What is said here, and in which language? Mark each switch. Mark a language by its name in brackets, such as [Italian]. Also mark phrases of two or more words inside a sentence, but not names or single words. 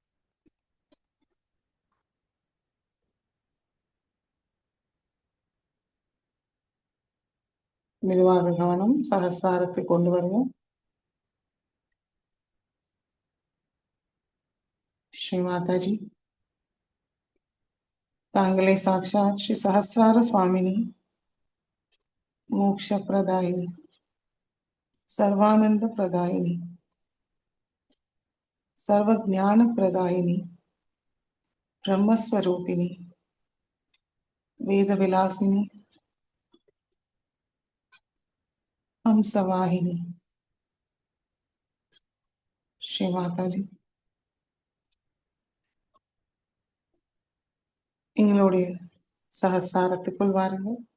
[Tamil] மெதுவாக கவனம் சகஸ்ராரத்தை கொண்டு வருவோம். ஸ்ரீ மாதாஜி, தாங்களே [Sanskrit] साक्षात् श्री सहस्रार स्वामिनी, मोक्ष प्रदायिनी, सर्वानंद प्रदायिनी, सर्व ज्ञान प्रदायिनी, ब्रह्मस्वरूपिणी, वेद विलासिनी हंसवाहिनी श्री माता जी [Tamil] எங்களுடைய சகஸ்ராரத்துக்குள் வாருங்கள்.